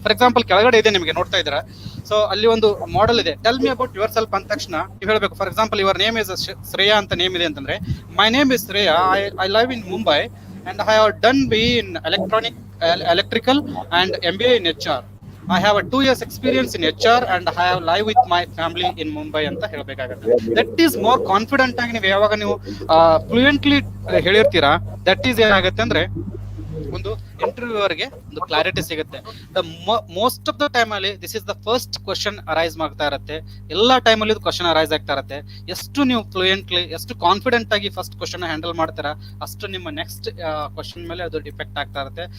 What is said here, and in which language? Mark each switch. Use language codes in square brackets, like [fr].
[kn] For example ಕೆಳಗಡೆ ಇದೆ, ನಿಮಗೆ ನೋಡ್ತಾ ಇದ್ದೀರಾ. ಸೊ ಅಲ್ಲಿ ಒಂದು ಮಾಡೆಲ್ ಇದೆ, [en] tell me about yourself [kn] ಅಂದ ತಕ್ಷಣ ನೀವು ಹೇಳ್ಬೇಕು. [en] for example your name is Shreya [kn] ಅಂತ ನೇಮ್ ಇದೆ ಅಂತಂದ್ರೆ, [en] My name is Shreya, I live in Mumbai and I have done BE in electrical and MBA in HR. I have a 2 years experience in HR and I have live with my family in Mumbai [kn] ಅಂತ ಹೇಳಬೇಕಾಗುತ್ತೆ. That is more confident ಆಗಿ ನೀವು ಯಾವಾಗ ನೀವು fluently ಹೇಳಿರ್ತೀರಾ, that is ಏನಾಗುತ್ತೆ ಅಂದ್ರೆ ಒಂದು ಇಂಟರ್ವ್ಯೂವರ್ಗೆ ಒಂದು clarity ಸಿಗುತ್ತೆ. [en] most of the time ಅಲ್ಲಿ this is the first question arise [kn] ಮಾಡ್ತಾ ಇರುತ್ತೆ. ಎಲ್ಲಾ ಟೈಮ್ ಅಲ್ಲಿ ಕ್ವಶನ್ ಅರೈಸ್ ಆಗ್ತಾ ಇರುತ್ತೆ. ಎಷ್ಟು ನೀವು ಫ್ಲೂಯೆಂಟ್ಲಿ, ಎಷ್ಟು ಕಾನ್ಫಿಡೆಂಟ್ ಆಗಿ ಫಸ್ಟ್ ಕ್ವಶನ್ ಹ್ಯಾಂಡಲ್ ಮಾಡ್ತೀರಾ, ಅಷ್ಟು ನಿಮ್ಮ ನೆಕ್ಸ್ಟ್ ಕ್ವಶನ್ ಮೇಲೆ ಅದು ಡಿಪೆಕ್ಟ್ ಆಗ್ತಾ ಇರುತ್ತೆ.